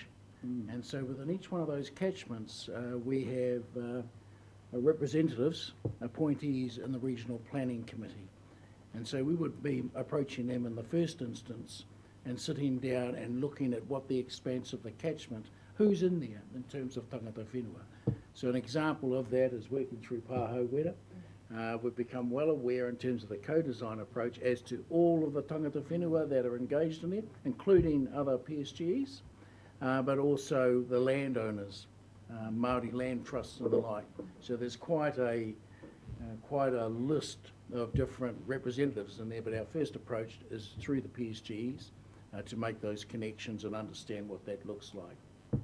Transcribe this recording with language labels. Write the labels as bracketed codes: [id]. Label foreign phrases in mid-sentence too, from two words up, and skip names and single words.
[en] And so within each one of those catchments, we have representatives, appointees in the Regional Planning Committee. And so we would be approaching them in the first instance and sitting down and looking at what the expanse of the catchment who's in there in terms of [mi] tangata whenua. [en] So an example of that is working through Pāhau Wera. We've become well aware in terms of the co-design approach as to all of the [mi] tangata whenua [en] that are engaged in it, including other PSGs, but also the landowners, Maori land trusts and the like. So there's quite a list of different representatives in there, but our first approach is through the PSGs to make those connections and understand what that looks like.